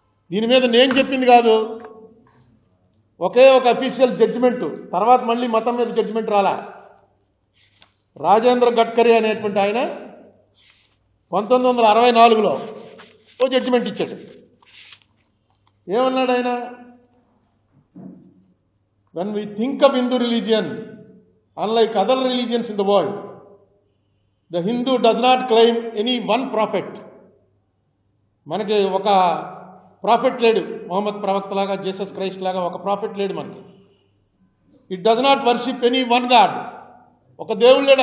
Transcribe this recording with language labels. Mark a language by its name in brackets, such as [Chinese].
[Telugu] దీని మీద నేను చెప్పింది కాదు, ఒకే ఒక అఫీషియల్ జడ్జిమెంటు. తర్వాత మళ్ళీ మతం మీద జడ్జిమెంట్ రాలా. రాజేంద్ర గడ్కరీ అనేటువంటి ఆయన 1964లో ఓ జడ్జిమెంట్ ఇచ్చాడు. ఏమన్నాడు ఆయన? [English] when we think of Hindu religion, unlike other religions in the world, the Hindu does not claim any one prophet. [Telugu] మనకి ఒక ప్రాఫిట్ లేడు. మొహమ్మద్ ప్రవక్త లాగా, జీసస్ క్రైస్ట్ లాగా ఒక ప్రాఫిట్ లేడు మనకి. [English] It does not worship any one god. [Telugu] ఒక దేవుడు లేడు.